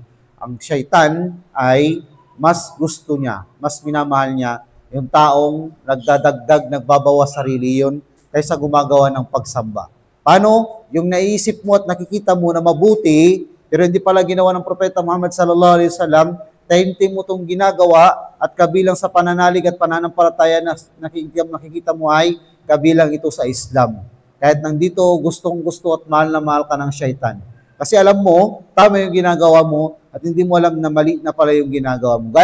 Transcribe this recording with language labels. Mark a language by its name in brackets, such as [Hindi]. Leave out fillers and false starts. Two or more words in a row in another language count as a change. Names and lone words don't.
[Filipino] Ang syaitan ay mas gusto niya, mas minamahal niya yung taong nagdadagdag, nagbabawas sarili yun kaysa gumagawa ng pagsamba. Paano? Yung naisip mo at nakikita mo na mabuti, pero hindi pala ginawa ng Propeta Muhammad [Arabic] صلى الله عليه وسلم, [Filipino] taimtim mo itong ginagawa at kabilang sa pananalig at pananampalataya na nakikita mo ay kabilang ito sa Islam. Kahit nandito gustong-gusto at mahal na mahal ka ng syaitan. Kasi alam mo, tama yung ginagawa mo at hindi mo alam na mali na pala yung ginagawa mo.